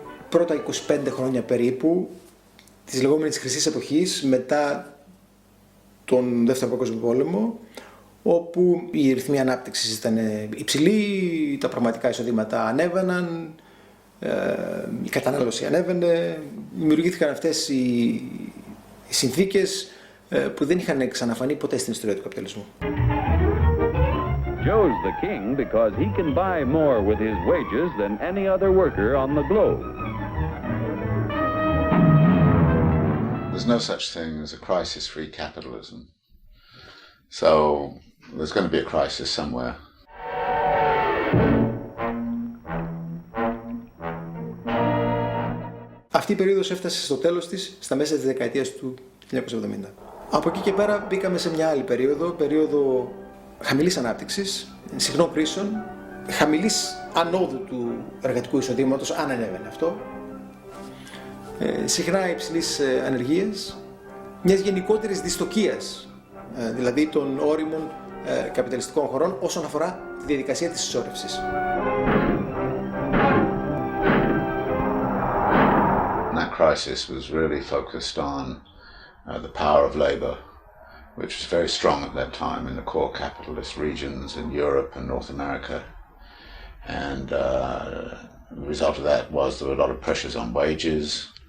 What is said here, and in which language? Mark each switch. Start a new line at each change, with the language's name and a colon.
Greek: πρώτα 25 χρόνια περίπου της λεγόμενης χρυσής εποχής μετά τον Δεύτερο Παγκόσμιο Πόλεμο, όπου η ρυθμή ανάπτυξης ήταν υψηλή, τα πραγματικά εισοδήματα ανέβαιναν, η κατανάλωση ανέβαινε, δημιουργήθηκαν αυτές οι συνθήκες που δεν είχαν ξαναφανεί ποτέ στην ιστορία του καπιταλισμού.
English: Joe's the king because he can buy more with his wages than any other worker on the globe. There's no such thing as a crisis-free capitalism. So there's going to be a crisis somewhere.
Greek: Αυτή η περίοδος έφτασε στο τέλος της στα μέσα της δεκαετίας του 1970. Από εκεί και πέρα μπήκαμε σε μια άλλη περίοδο χαμηλής ανάπτυξης, συχνών κρίσεων, χαμηλής ανόδου του εργατικού εισοδήματος, αν ανέβαινε αυτό, συχνά υψηλής ανεργίας, μιας γενικότερης δυστοκίας, δηλαδή των όριμων καπιταλιστικών χωρών όσον αφορά τη διαδικασία της συσσόρευσης.
English: That crisis was really focused on the power of labor, which was very strong at that time in the core capitalist regions in Europe and North America. And the result of that was there were a lot of pressures on wages.